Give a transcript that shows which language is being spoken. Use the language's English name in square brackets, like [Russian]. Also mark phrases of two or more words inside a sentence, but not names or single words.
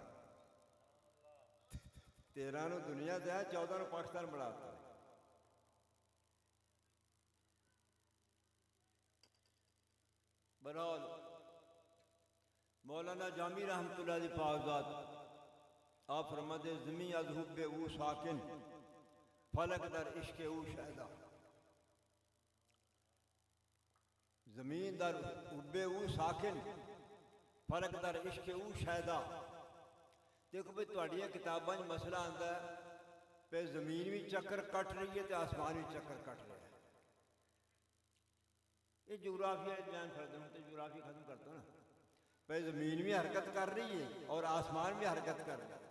[Urdu] 13 نو دنیا سے آیا 14 نو پاکستان بناتا. برحال مولانا جامی [Arabic] رحمۃ اللہ [Urdu] دی پاک ذات آپ فرماتے [Persian] زمین از حب او ساکن، فلک در عشق او شہدا. زمین در حب او ساکن، فلک در عشق او شہدا. [Urdu] دیکھو بھائی تھوڑی کتاباں مسئلہ آتا ہے پہ زمین بھی چکر کٹ رہی ہے تو آسمان بھی چکر کٹ رہا ہے. یہ جغرافیہ بیان کرتا ہوں تو جغرافی ختم کرتا ہوں نا. پہ زمین بھی حرکت کر رہی ہے اور آسمان بھی حرکت کر رہا ہے.